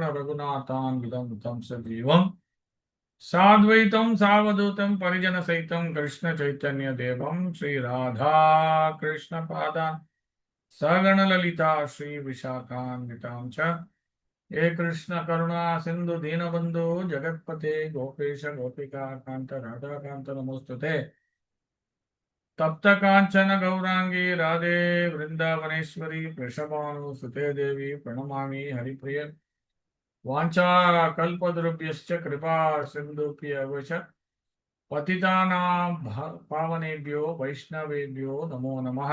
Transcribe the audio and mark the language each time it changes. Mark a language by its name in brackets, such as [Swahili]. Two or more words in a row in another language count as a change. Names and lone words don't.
[Sanskrit] रघुनाथान्वितं तं सजीवं साद्वैतं सावधूतं परिजन सहितं कृष्ण चैतन्य देवं श्री राधा कृष्ण पादान् सगण ललिता श्री विशाखान्वितां च हे कृष्ण करुणा सिन्धो दीनबन्धो जगत्पते गोपेश गोपिका कान्त राधाकान्त नमोऽस्तुते. तप्त कांचन गौरांगी राधे वृंदावनेश्वरी वृषभानुसुते देवी प्रणमामि हरिप्रिय. वाञ्छा कल्पद्रुभ्यश्च कृपा सिन्धुभ्यः च पतितानां पावनेभ्यो वैष्णवेभ्यो नमो नमः.